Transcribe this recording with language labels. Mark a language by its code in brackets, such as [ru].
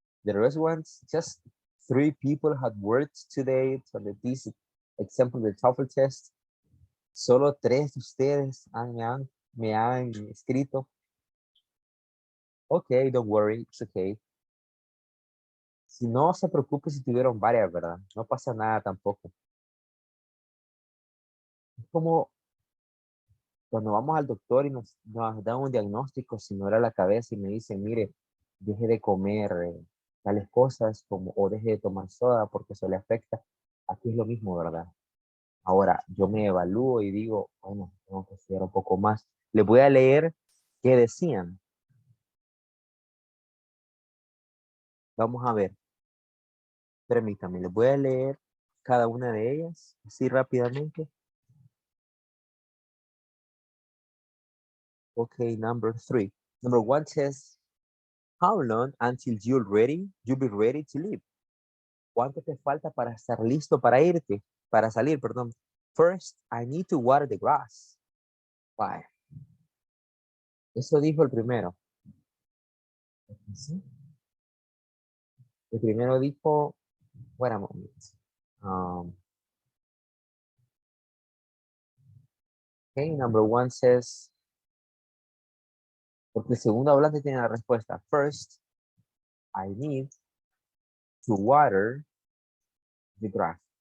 [en] The rest ones, just 3 people had words today for this example, the TOEFL test. [es] Solo 3 de ustedes me han escrito. [en] Okay, don't worry, it's okay. [es] Si no se preocupe si tuvieron varias, ¿verdad? No pasa nada tampoco. Es como cuando vamos al doctor y nos dan un diagnóstico, si no era la cabeza y me dicen, mire, deje de comer tales cosas como, o deje de tomar soda porque eso le afecta. Aquí es lo mismo, ¿verdad? Ahora, yo me evalúo y digo, bueno, tengo que estudiar un poco más. Les voy a leer qué decían. Vamos a ver. Permítame, les voy a leer cada una de ellas, así rápidamente. [en] Okay, number 3. Number 1 says, how long until you'll be ready to leave? [es] ¿Cuánto te falta para estar listo para irte? Para salir, perdón. [en] First, I need to water the grass. [es] Why? Eso dijo el primero. ¿Sí? El primero dijo, [en] wait a moment. Okay, number 1 says, [es] porque el segundo hablante tiene la respuesta. [en] First, I need to water the grass.